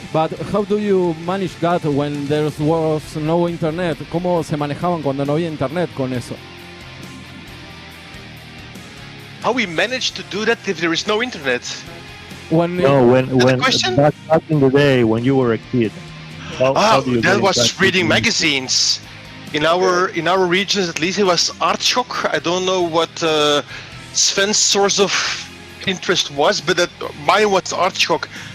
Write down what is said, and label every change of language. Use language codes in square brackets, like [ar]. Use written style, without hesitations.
[en] But how do you manage that when there was no internet? [es] ¿Cómo se manejaban cuando no había internet con eso? [en] How we managed to do that if there is no internet? When back in the day when you were a kid. That was reading magazines. In our regions, at least, it was Art Shock. I don't know what Sven's source of interest was, but mine was Art Shock.